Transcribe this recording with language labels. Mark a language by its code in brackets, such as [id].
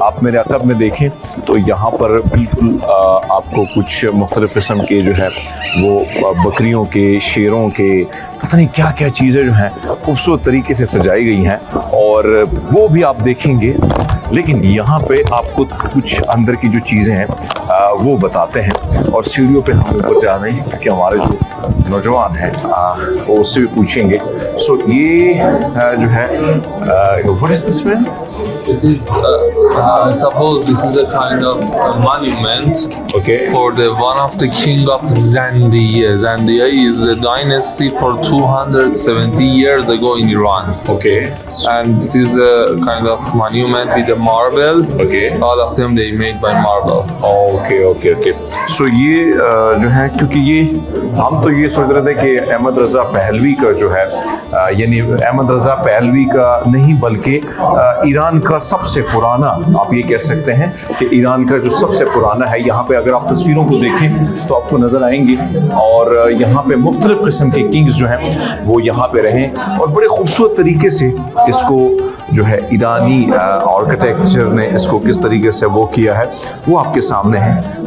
[hi] आप मेरे अक़ब में देखें तो यहाँ पर बिल्कुल आपको कुछ मुख्तलिफ़ किस्म के जो है वो बकरियों के, शेरों के, पता नहीं क्या क्या चीज़ें जो हैं खूबसूरत तरीके से सजाई गई हैं और वो भी आप देखेंगे। लेकिन यहाँ पे आपको कुछ अंदर की जो चीज़ें हैं वो बताते हैं और सीढ़ियों पे हम ऊपर जा रहे हैं क्योंकि हमारे जो नौजवान हैं वो उससे भी पूछेंगे। [en] so [hi] ये जो है [en] What is this man? This is, I suppose this is a kind of monument for the one of the king of Zandiya. Zandiya is a dynasty for 270 years ago in Iran. Okay. And it is a kind of monument with a marble. Okay. All of them they made by marble. Okay. [hi] So ये जो है, क्योंकि ये हम तो ये सोच रहे थे कि अहमद रज़ा पहलवी का जो है यानी अहमद रज़ा पहलवी का नहीं बल्कि ईरान का सबसे पुराना, आप ये कह सकते हैं कि ईरान का जो सबसे पुराना है। यहाँ पे अगर आप तस्वीरों को देखें तो आपको नज़र आएंगी और यहाँ पे मुख्तलिफ़ किस्म के किंग्स जो हैं वो यहाँ पे रहे और बड़े खूबसूरत तरीके से इसको जो है ईरानी आर्किटेक्चर ने इसको किस तरीके से वो किया है वो आपके सामने है।